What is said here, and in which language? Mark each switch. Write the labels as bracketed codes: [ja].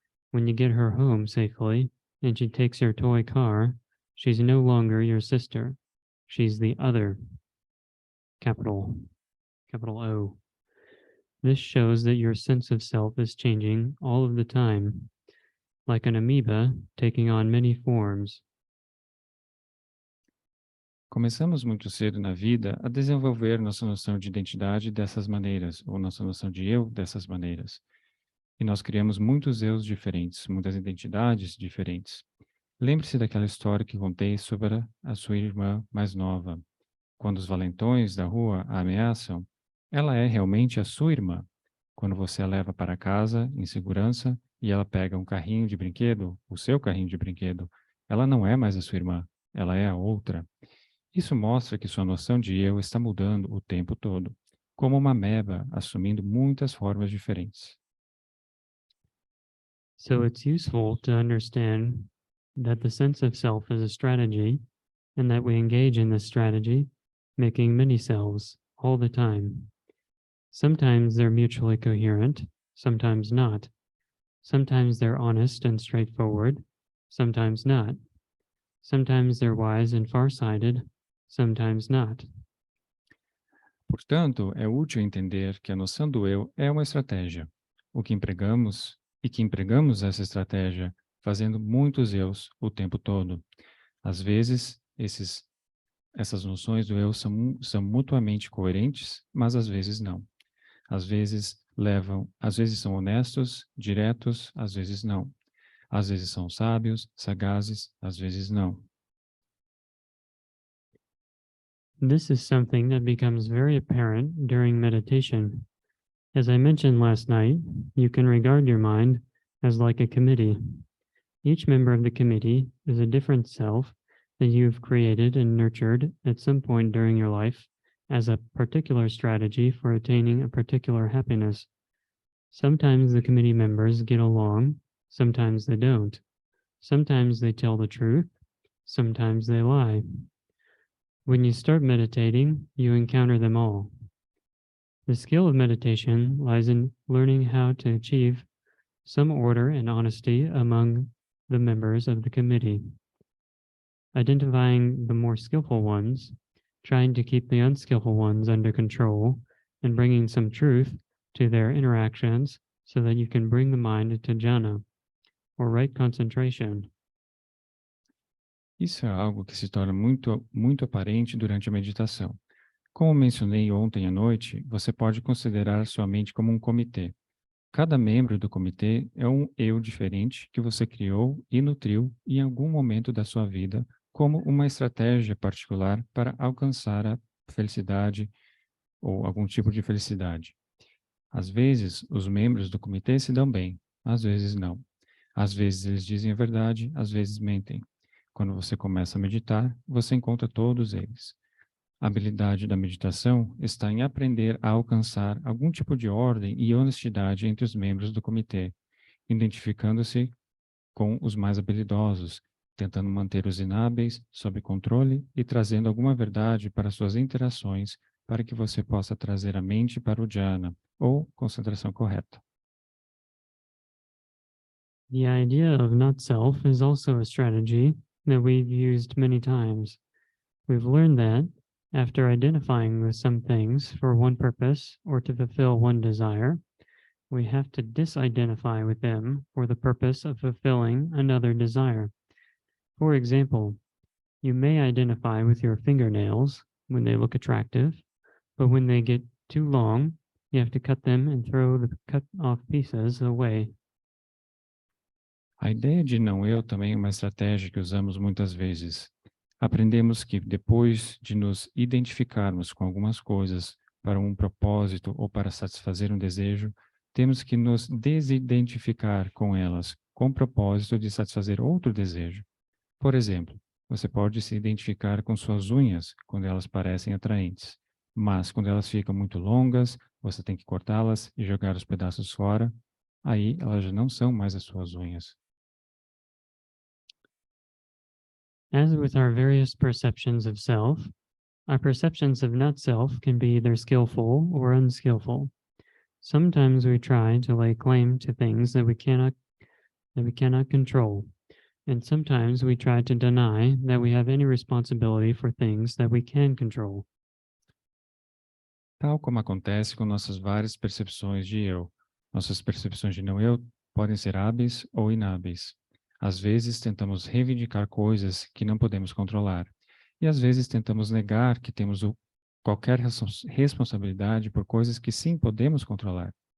[en] When you get her home safely and she takes your toy car, she's no longer your sister. She's the other, capital O. This shows that your sense of self is changing all of the time, like an amoeba taking on many forms. [pt] Começamos muito cedo na vida a desenvolver nossa noção de identidade dessas maneiras, ou nossa noção de eu dessas maneiras. E nós criamos muitos eus diferentes, muitas identidades diferentes. Lembre-se daquela história que contei sobre a sua irmã mais nova. Quando os valentões da rua a ameaçam, ela é realmente a sua irmã. Quando você a leva para casa em segurança e ela pega um carrinho de brinquedo, o seu carrinho de brinquedo, ela não é mais a sua irmã, ela é a outra. Isso mostra que sua noção de eu está mudando o tempo todo, como uma ameba assumindo muitas formas diferentes. [en] So it's useful to understand that the sense of self is a strategy and that we engage in this strategy, making many selves all the time. Sometimes they're mutually coherent, sometimes not. Sometimes they're honest and straightforward, sometimes not. Sometimes they're wise and far-sighted, sometimes not. [pt] Portanto, é útil entender que a noção do eu é uma estratégia, que empregamos essa estratégia fazendo muitos eus o tempo todo. Às vezes, essas noções do eu são mutuamente coerentes, mas às vezes não. Às vezes são honestos, diretos, às vezes não. Às vezes são sábios, sagazes, às vezes não. [en] This is something that becomes very apparent during meditation. As I mentioned last night, you can regard your mind as like a committee. Each member of the committee is a different self that you've created and nurtured at some point during your life as a particular strategy for attaining a particular happiness. Sometimes the committee members get along, sometimes they don't. Sometimes they tell the truth, sometimes they lie. When you start meditating, you encounter them all. The skill of meditation lies in learning how to achieve some order and honesty among the members of the committee. Identifying the more skillful ones, trying to keep the unskillful ones under control, and bringing some truth to their interactions so that you can bring the mind to jhana, or right concentration. [pt] Isso é algo que se torna muito aparente durante a meditação. Como mencionei ontem à noite, você pode considerar sua mente como um comitê. Cada membro do comitê é um eu diferente que você criou e nutriu em algum momento da sua vida como uma estratégia particular para alcançar a felicidade ou algum tipo de felicidade. Às vezes, os membros do comitê se dão bem, às vezes não. Às vezes eles dizem a verdade, às vezes mentem. Quando você começa a meditar, você encontra todos eles. A habilidade da meditação está em aprender a alcançar algum tipo de ordem e honestidade entre os membros do comitê, identificando-se com os mais habilidosos, tentando manter os inábeis sob controle e trazendo alguma verdade para suas interações para que você possa trazer a mente para o jhana, ou concentração correta. [en] The idea of not self is also a strategy that we've used many times. We've learned that after identifying with some things for one purpose or to fulfill one desire, we have to disidentify with them for the purpose of fulfilling another desire. For example, you may identify with your fingernails when they look attractive, but when they get too long, you have to cut them and throw the cut off pieces away. [pt] A ideia de não-eu também é uma estratégia que usamos muitas vezes. Aprendemos que depois de nos identificarmos com algumas coisas para um propósito ou para satisfazer um desejo, temos que nos desidentificar com elas, com o propósito de satisfazer outro desejo. Por exemplo, você pode se identificar com suas unhas quando elas parecem atraentes, mas quando elas ficam muito longas, você tem que cortá-las e jogar os pedaços fora, aí elas já não são mais as suas unhas. [en] As with our various perceptions of self, our perceptions of not self can be either skillful or unskillful. Sometimes we try to lay claim to things that we cannot control, and sometimes we try to deny that we have any responsibility for things that we can control. [pt] Tal como acontece com nossas várias percepções de eu. Nossas percepções de não-eu podem ser hábeis ou inábeis. Às vezes tentamos reivindicar coisas que não podemos controlar. E às vezes tentamos negar que temos qualquer responsabilidade por coisas que sim podemos controlar.